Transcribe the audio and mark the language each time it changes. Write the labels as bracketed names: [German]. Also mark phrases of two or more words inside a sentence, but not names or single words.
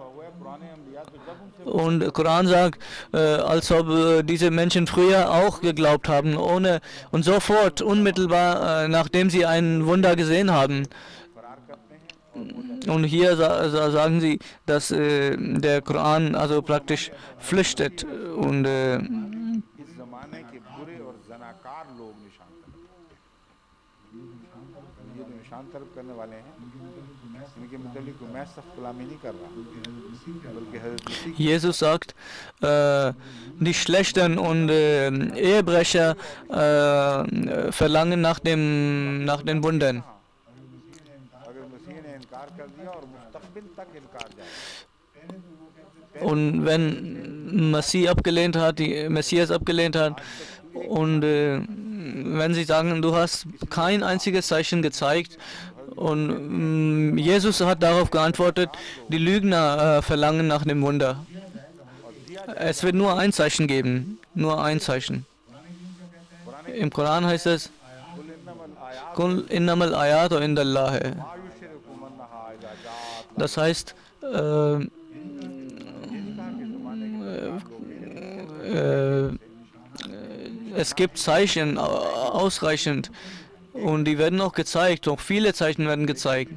[German] Und der Koran sagt, als ob diese Menschen früher auch geglaubt haben, ohne und sofort, unmittelbar, nachdem sie ein Wunder gesehen haben. Und hier sagen sie, dass der Koran also praktisch flüchtet und [Urdu] اس زمانے کے برے اور زناکار لوگ نشان طلب یہ جو نشان طلب کرنے والے ہیں ان کے مطابق میں سخت غلامی نہیں کر رہا بلکہ حضرت مسیح [German] Jesus sagt, die Schlechten und Ehebrecher verlangen nach den Wundern. [Urdu] اگر مسیح نے انکار کر دیا اور مستقبل تک انکار جائے [German] Und wenn die Messias abgelehnt hat und wenn sie sagen, du hast kein einziges Zeichen gezeigt und Jesus hat darauf geantwortet, die Lügner verlangen nach dem Wunder. Es wird nur ein Zeichen geben, nur ein Zeichen. Im Koran heißt es, [Arabic] قل إنما الآيات عند الله. [German] Das heißt, es gibt Zeichen ausreichend und die werden auch gezeigt, auch viele Zeichen werden gezeigt.